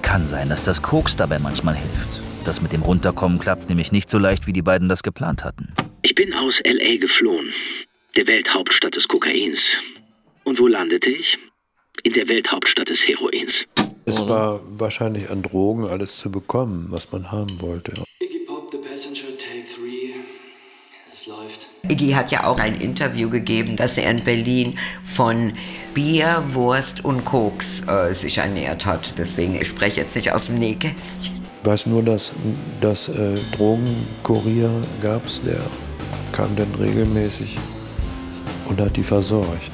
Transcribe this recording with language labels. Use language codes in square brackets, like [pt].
[de] Kann sein, dass das Koks dabei manchmal hilft. Das mit dem Runterkommen klappt nämlich nicht so leicht, wie die beiden das geplant hatten. Ich bin aus L.A. geflohen, der Welthauptstadt des Kokains. Und wo landete ich? In der Welthauptstadt des Heroins. Es war wahrscheinlich an Drogen alles zu bekommen, was man haben wollte. [en] Iggy Pop, the passenger, take three. [de] Es läuft. Iggy hat ja auch ein Interview gegeben, dass er in Berlin von Bier, Wurst und Koks sich ernährt hat. Deswegen, ich spreche jetzt nicht aus dem Nähkästchen. Ich weiß nur, dass das Drogenkurier gab es, der kam dann regelmäßig und hat die versorgt.